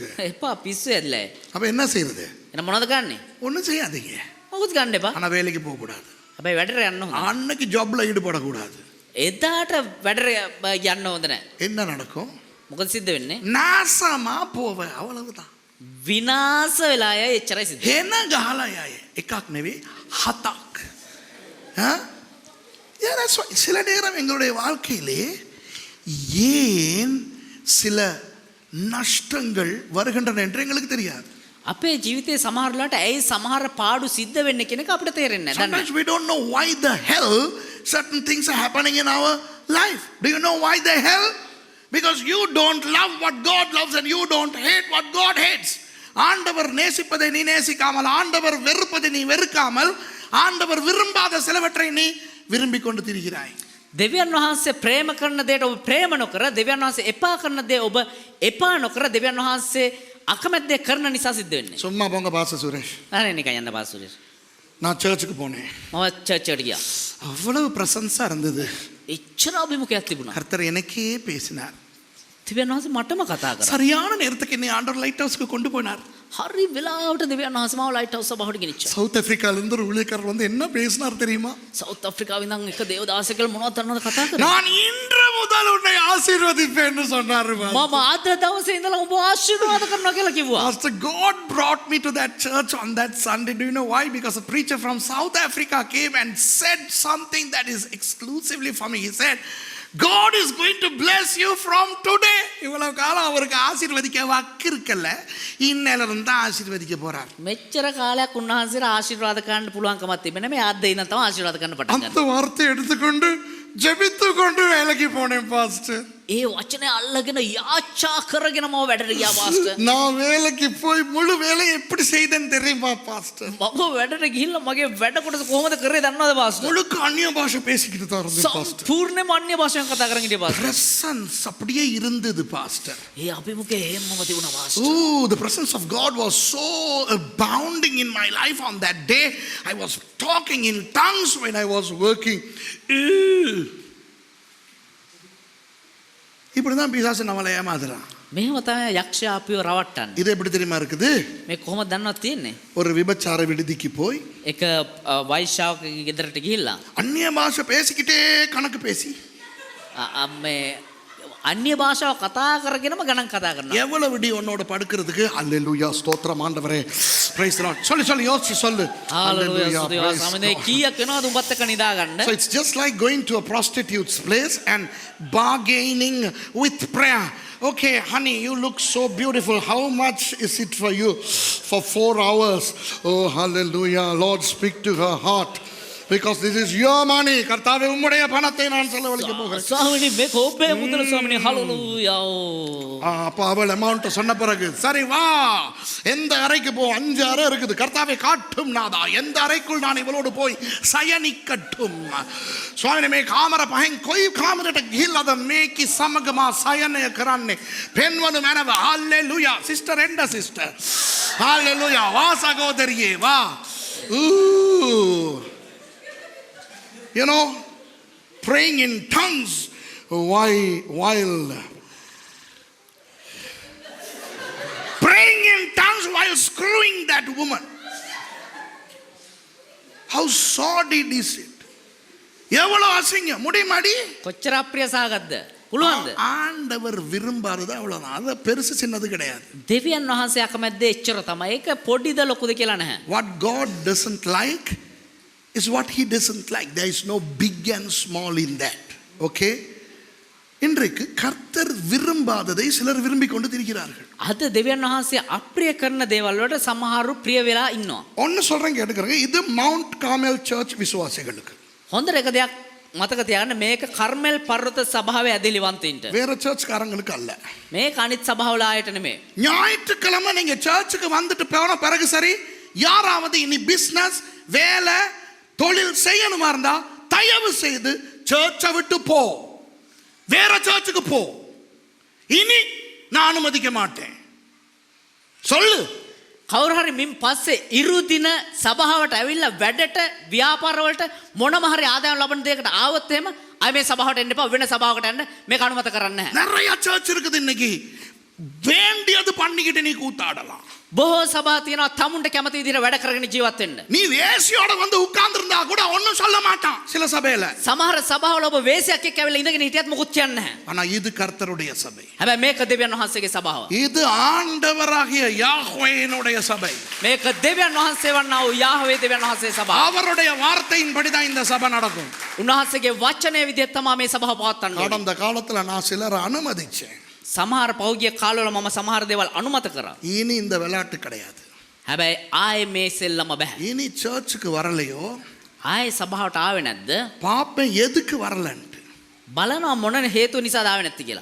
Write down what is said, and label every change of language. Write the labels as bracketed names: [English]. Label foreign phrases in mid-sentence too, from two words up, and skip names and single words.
[Sinhala] එපා පිස්සු ඇදලා. [Tamil] அப்ப என்ன செய்யறது? [Sinhala] එහෙනම් මොනවද ගන්නෙ? [Tamil] ஒண்ணும் செய்யாதீங்க. [Sinhala] මොකුත් ගන්න එපා. [Tamil] ஆனா வேலைக்கு போக கூடாது. [Sinhala] හැබැයි වැඩට යන්න හොඳ. [Tamil] அன்னைக்கு ஜாப்ல ஈடுபட கூடாது. [Sinhala] එදාට වැඩට යන්න හොඳ නැහැ. [Tamil] என்ன நடக்கும்? [Sinhala] මොකද සිද්ධ වෙන්නේ? [Tamil] நாசமா போவ, அவ்வளவுதான். [Sinhala] විනාශ වෙලා යයි, එච්චරයි සිද්ධ. என்ன ගහලා එකක් නෙවෙයි, හතක්. [Tamil] சில நேரம் எங்களுடைய வாழ்க்கையிலே ஏன் சில நஷ்டங்கள் வருகின்றன என்று எங்களுக்கு தெரியாது. [Sinhala] අපේ ජීවිතේ සමහරලාට ඇයි සමහර පාඩු සිද්ධ වෙන්නේ කියන එක අපිට තේරෙන්නේ නැහැ. [English] Sometimes we don't know why the hell certain things are happening in our life. Do you know why the hell? Because you don't love what God loves and you don't hate what God hates. [Tamil] ஆண்டவர் நேசிப்பதை நீ நேசிக்காமல், ஆண்டவர் வெறுப்பதை நீ வெறுக்காமல், ஆண்டவர் விரும்பாத சிலவற்றை நீ விரும்பிக் கொண்டு திரிகிறாய். [Sinhala] දෙවියන් වහන්සේ ප්‍රේම කරන දේට ඔබ ප්‍රේම නොකර, දෙවියන් වහන්සේ එපා කරන දේ ඔබ එපා නොකර, දෙවියන් වහන්සේ අකමැති දේ කරන නිසා සිද්ධ වෙන්නේ. [Tamil] சும்மா போங்க பாச சுரேஷ். [Sinhala] අනේ නිකන් යන්න පාස් සුරේෂ්. [Tamil] நான் சர்ச்சுக்கு போனேன். [Sinhala] මම චර්ච් එකට ගියා. [Tamil] அவ்வளவு பிரசன்ஸா இருந்தது. [Sinhala] එච්චර අභිමුඛයක් තිබුණා. [Tamil] கர்த்தர் எனக்கே பேசினார். [Sinhala] දෙවියන් වහන්සේ මටම කතා කරා. [Tamil] சரியான நேரத்துக்கு என்னை ஆண்டவர் லைட் ஹவுஸ்க்கு கொண்டு போனார். [Sinhala] හරි වෙලාවට දෙවියන් වහන්සේ මාව ලයිට් හවුස් සභාවට ගෙනිච්චා. [Tamil] சவுத் ஆப்பிரிக்கால இருந்து ஒரு ஊழியக்காரர் வந்து என்ன பேசினார் தெரியுமா? [Sinhala] සවුත් ආෆ්‍රිකාවේ ඉඳන් එක දේවදාසකල් මොනවද දන්නවද කතා කරා? [Tamil] நான் இன்று முதல் உன்னை ஆசீர்வதிப்பேன்னு சொன்னார். [Sinhala] මම අද දවසේ ඉඳලා ඔබ ආශිර්වාද කරනවා කියලා කිව්වා. [English] Pastor, God brought me to that church on that Sunday. Do you know why? Because a preacher from South Africa came and said something that is exclusively for me. He said, God is going to bless you from today. [Tamil] இவ்வளவு காலம் அவருக்கு ஆசீர்வதிக்க வக்கு இருக்கல்ல, இன்னையில இருந்து ஆசீர்வதிக்க போறார். [Sinhala] මෙච්චර කාලයක් උන්වහන්සේට ආශිර්වාද කරන්න පුළුවන්කමක් තිබෙන්නේ මේ අද ඉඳන් තමයි ආශිර්වාද කරන්න පටන් ගන්න. [Tamil] அந்த வார்த்தையை எடுத்துக்கொண்டு ஜெபித்து கொண்டு வேலைக்கு போனேன் பாஸ்டர். [Sinhala] ඒ වචනේ අල්ලගෙන යාචා කරගෙන මම වැඩට ගියා පාස්ටර්. [Tamil] நான் வேலைக்கு போய் முழு வேலையை எப்படி செய்தேன்னு தெரியுமா பாஸ்டர்? [Sinhala] මම වැඩට ගිහිල්ලා මගේ වැඩ කොටස කොහොමද කරේ දන්නවද පාස්ටර්? [Tamil] முழுக்க அந்நிய பாஷை பேசிக்கிட்டு தான் இருந்தேன் பாஸ்டர். [Sinhala] සම්පූර්ණයෙන්ම අන්‍ය භාෂාවෙන් කතා කරගෙන හිටියා පාස්ටර්. [Tamil] பிரசன்ஸ் அப்படியே இருந்தது பாஸ்டர். [Sinhala] ඒ අභිමුඛය එහෙමම තිබුණා පාස්ටර්. [English] Oh, the presence of God was so abounding in my life on that day. I was talking in tongues when I was working. [Tamil] இப்படிதான் பிசாசு நம்மளை ஏமாத்துறான். [Sinhala] මෙහෙම තමයි යක්ෂයා අපිව රවට්ටන්නේ. [Tamil] இது எப்படி தெரியுமா இருக்குது? [Sinhala] මේ කොහොමද දන්නවද තියෙන්නේ? [Tamil] ஒரு விபச்சார விடுதிக்கு போய் [Sinhala] එක වෛශ්‍යාවකගේ ගෙදරට ගිහිල්ලා [Tamil] அந்நிய பாஷை பேசிக்கிட்டே கணக்கு பேசி [Sinhala] මේ අන්‍ය භාෂාව කතා කරගෙනම ගණන් කතා කරනවා. [Tamil] எவ்வளவு விடி உன்னோட படுக்கிறதுக்கு அல்லேலூயா ஸ்தோத்திரம் ஆண்டவரே [English] Praise the Lord [Tamil] சொல்லு சொல்லு யோசிச்சு சொல்லு [Sinhala] හාලෙලූයා ස්තුතියි සමනේ කීයක් වෙනවද උඹත් එක්ක නිදා ගන්න. [English] So it's just like going to a prostitute's place and bargaining with prayer. Okay, honey, you look so beautiful. How much is it for you? For 4 hours. Oh, hallelujah. Lord, speak to her heart. Because this is your money. [Tamil] கர்த்தாவே உம்முடைய பணத்தை நான் செலவழிக்க போகிறேன். [Sinhala] ස්වාමිනේ මේක ඔබේ මුදල ස්වාමිනේ හාලෙලූයා. [Tamil] அப்போ அவள் அமௌண்ட் சொன்ன பிறகு சரி வா எந்த அறைக்கு போ 5 அறை இருக்குது கர்த்தாவே காட்டும் நாதா எந்த அறைக்குள் நான் இவளோடு போய் [Sinhala] සයනිකටුම් ස්වාමීනි මේ කාමර පහෙන් කොයි කාමරයට ගිහිල්ලාද මේකි සමගම සයනය කරන්නේ පෙන්වනු මැනව හalleluya සිස්ටර් එන්න සිස්ටර් හalleluya වා සහෝදරියේ වා [English] you know praying in tongues while praying in tongues while screwing that woman. How sordid is it? [Tamil] எவ்வளவு அசிங்கம் முடியுமாடி [Sinhala] කොච්චර අප්‍රිය සහගතද පුළුවන්ද? [Tamil] ஆண்டவர் விரும்பாதது அவ்வளவுதான் அது பெருசு சின்னது கிடையாது. [Sinhala] දෙවියන් වහන්සේ අකමැද්ද එච්චර තමයි. ඒක පොඩිද ලොකුද කියලා නැහැ. [English] What God doesn't like is what he doesn't like. There is no big and small in that. Okay? [Tamil] இன்றைக்கு கர்த்தர் விரும்பாததை சிலர் விரும்பிக் கொண்டு திரிகிறார்கள். [Sinhala] අද දෙවියන් වහන්සේ අප්‍රිය කරන දේවල් වලට සමහරු ප්‍රිය වෙලා ඉන්නවා. [Tamil] ஒன்னு சொல்றேன் கேட்டுக்கறங்க இது மவுண்ட் கார்மெல் சர்ச் விசுவாசிகளுக்கு. [Sinhala] හොඳට එක දෙයක් මතක තියාගන්න මේක කර්මෙල් පර්වත සභාවේ ඇදහිලිවන්තයින්ට. [Tamil] வேற சர்ச்காரங்களுக்கு அல்ல. [Sinhala] මේක අනිත් සභාවල ආයත නෙමෙයි. [Tamil] ஞாயிற்றுக்கிழமை நீங்க சர்ச்சுக்கு வந்துட்டு போன பிறகு சரி யாராவது இனி பிசினஸ் வேலை தொழில் செய்யணுமா இருந்தா தயவு செய்து சர்ச்சை விட்டு போ வேற சர்ச்சுக்கு போ இனி நான் அனுமதிக்க மாட்டேன் சொல்லு. [Sinhala] කවුරු හරි මින් පස්සේ ඉරු දින සභාවට ඇවිල්ලා වැඩට ව්‍යාපාරවලට මොනම හරි ආදායම් ලබන දෙයකට ආවොත් එහෙම අය මේ සභාවට එන්න එපා වෙන සභාවකට යන්න මේක අනුමත කරන්නේ නැහැ. [Tamil] நிறைய சர்ச் இருக்குது இன்னைக்கு வேண்டியது பண்ணிக்கிட்டு நீ கூத்தாடலாம். [Sinhala] බොහෝ සභා තියෙනවා තමුන්ට කැමති විදිහට වැඩ කරගෙන ජීවත් වෙන්න. [Tamil] நீ வேசியோட வந்து உட்கார்ந்திருந்தா கூட ஒண்ணும் சொல்ல மாட்டான் சில சபையில. [Sinhala] සමහර සභාවල ඔබ වේශයක් එක්ක ඇවිල්ලා ඉඳගෙන හිටියත් මොකුත් කියන්නේ නැහැ. [Tamil] ஆனா இது கர்த்தருடைய சபை. [Sinhala] හැබැයි මේක දෙවියන් වහන්සේගේ සභාව. [Tamil] இது ஆண்டவராகிய யாஹ்வேனுடைய சபை. [Sinhala] මේක දෙවියන් වහන්සේ වන්නා වූ යාහ්වේ දෙවියන් වහන්සේ සභාව. [Tamil] அவருடைய வார்த்தையின்படி தான் இந்த சபை நடக்கும். [Sinhala] උන්වහන්සේගේ වචනය විදිහට තමයි මේ සභාව පවත්වන්නේ. [Tamil] கடந்த காலத்துல நான் சிலரை அனுமதிச்சேன். [Sinhala] සමහර පෞද්ගලික කාලවල මම සමහර දේවල් අනුමත කරා. [Tamil] இனி இந்த விளையாட்டு கிடையாது. [Sinhala] හැබැයි ආයේ මේ සෙල්ලම බෑ. [Tamil] இனி சர்ச்சுக்கு வரலையோ [Sinhala] ආයේ සභාවට ආවේ නැද්ද? [Tamil] பாப்பேன் எதுக்கு வரலன்ட்டு. [Sinhala] බලනවා මොන හේතුව නිසාද ආවේ නැති කියලා.